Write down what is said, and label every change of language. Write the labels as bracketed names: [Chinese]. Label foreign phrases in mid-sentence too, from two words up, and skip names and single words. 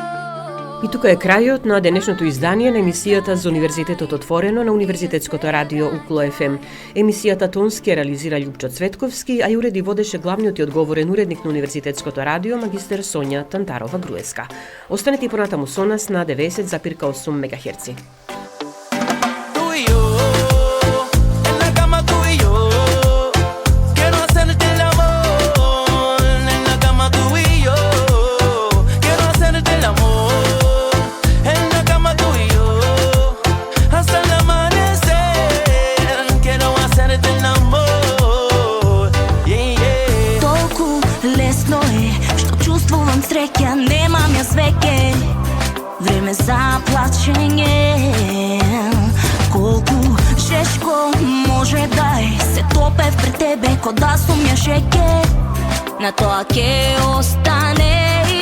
[Macedonian] И тука е крајот на денешното издание на емисијата за Универзитетот отворено на Универзитетското радио Укло FM. Емисијата тонски реализира Љупчо Цветковски, а ја уреди водеше главниот и одговорен уредник на Универзитетското радио магистер Сонја Тантарова-Груеска. Останете и понатаму со нас на 90,8 МГц. [Spanish] Tú y yo, en la cama tú y yo, quiero hacerte el amor, en la cama tú y yo, quiero hacerte el amor, en la cama tú y yo, hasta el amanecer, quiero hacerte el amor, yeah, yeah. [Macedonian] Толку лесно е, што чувствувам среќа, немам јас веќе време за плачење. Колку жешко може да е, се топев пред тебе ко да сум ја шеќе, на тоа ќе остане.